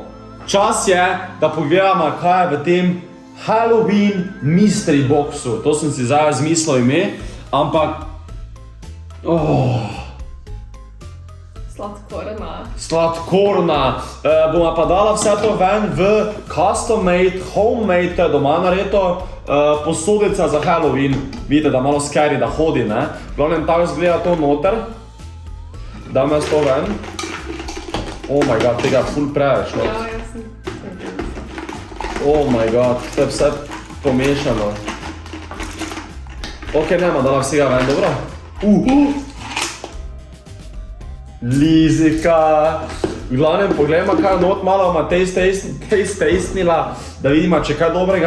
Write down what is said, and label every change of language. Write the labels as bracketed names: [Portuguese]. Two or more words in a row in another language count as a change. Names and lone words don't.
[Slovenian] Čas je, da pogledamo, kaj je v tem Halloween Mystery Boxu. To sem si zdaj zmislil ime, ampak... Sladkorna. Boma pa dala vse to ven v [English] custom made, homemade, [Slovenian] to je doma nareto, posodica za Halloween. Vidite, da malo scary, da hodi, ne? Glavnem, tako izgleda to noter. Dam jaz to ven. [English] Oh my god, [Slovenian] tega je ful preveč, no? Ja, jaz sem. [English] Oh my god, [Slovenian] to je vse pomešano. Ok, nema dala vsega ven, dobro? Lizika. V glavnem, pogledajmo, kaj not malo ima tastnila, da vidimo, če kaj dobrega.